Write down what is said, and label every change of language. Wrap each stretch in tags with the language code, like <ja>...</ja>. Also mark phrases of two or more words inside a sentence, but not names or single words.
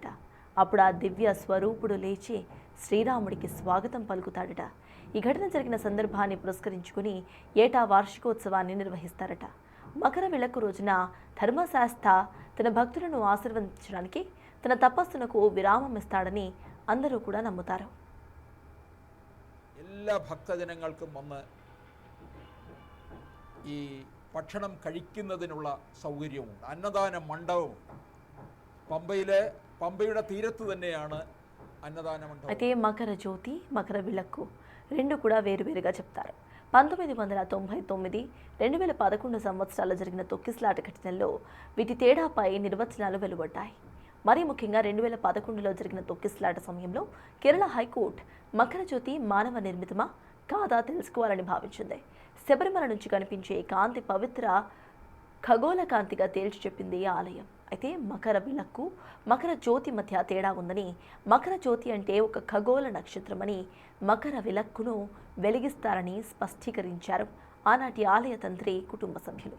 <te>అప్పుడు ఆ దివ్య స్వరూపుడు లేచి శ్రీరాముడికి స్వాగతం పలుకుతాడట. ఈ ఘటన జరిగిన సందర్భాన్ని పురస్కరించుకుని ఏటా వార్షికోత్సవాన్ని నిర్వహిస్తారట. మకర విళక్కు రోజున ధర్మశాస్త్ర తన భక్తులను ఆశీర్వదించడానికి తన తపస్సునకు విరామం ఇస్తాడని అందరూ కూడా నమ్ముతారు.</te> <ml>എല്ലാ ഭക്തജനങ്ങൾക്കും വന്ന് ഈ ഭക്ഷണം കഴിക്കുന്നതിനുള്ള സൗകര്യമുണ്ട്. അന്നദാന മണ്ഡപമുണ്ട്. പമ്പയുടെ തീരത്ത് തന്നെയാണ്</ml> <te>అన్నదాన మండపం. అయితే మకర జ్యోతి మకర విళక్కు రెండు కూడా వేరువేరుగా చెప్తారు. 1999, 2011 సంవత్సరాల్లో జరిగిన తొక్కిసలాట ఘటనల్లో వీటి తేడాపై నిర్వచనాలు వెలువడ్డాయి. మరీ ముఖ్యంగా 2011లో జరిగిన తొక్కిసలాట సమయంలో కేరళ హైకోర్టు మకర జ్యోతి మానవ నిర్మితమా కాదా తెలుసుకోవాలని భావించింది. శబరిమల నుంచి కనిపించే కాంతి పవిత్ర ఖగోళ కాంతిగా తేల్చి చెప్పింది ఈ ఆలయం. అయితే మకర విళక్కు మకర జ్యోతి మధ్య తేడా ఉందని, మకర జ్యోతి అంటే ఒక ఖగోళ నక్షత్రమని, మకర విళక్కును వెలిగిస్తారని స్పష్టీకరించారు ఆనాటి ఆలయ తంత్రి కుటుంబ సభ్యులు.</te>